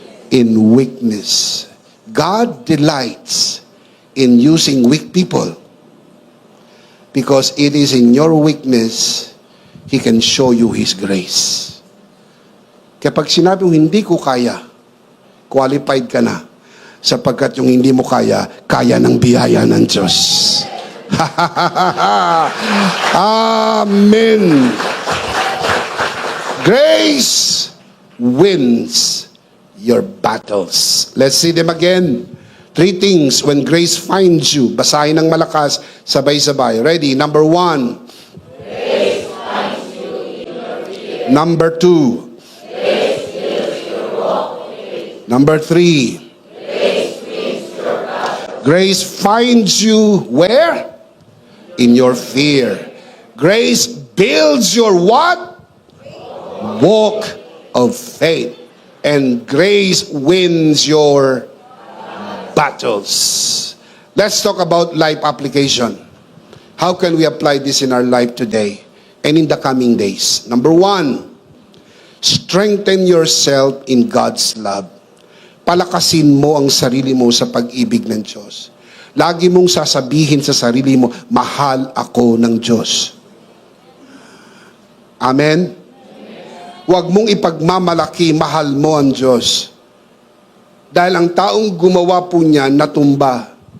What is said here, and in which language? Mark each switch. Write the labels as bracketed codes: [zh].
[en] In weakness. God delights in using weak people because it is in your weakness He can show you His grace. [tl] Kapag sinabi mo, hindi ko kaya, qualified ka na. Sapagkat yung hindi mo kaya, kaya ng biyaya ng Diyos. Amen. [en] Grace wins your battles. Let's see them again. 3 things when grace finds you. [tl] Basahin ng malakas, sabay-sabay. [en] Ready? Number 1. Grace finds you in your fear. Number 2. Grace heals your walk of faith. Number 3. Grace wins your battle. Grace finds you where? In your fear. Grace builds your what? Walk of faith. And grace wins your battles. Let's talk about life application. How can we apply this in our life today and in the coming days? Number 1, strengthen yourself in God's love. [tl] Palakasin mo ang sarili mo sa pag-ibig ng Diyos. Lagi mong sasabihin sa sarili mo, mahal ako ng Diyos. Amen? Huwag mong ipagmamalaki, mahal mo ang Diyos. Dahil ang taong gumawa po niya, natumba.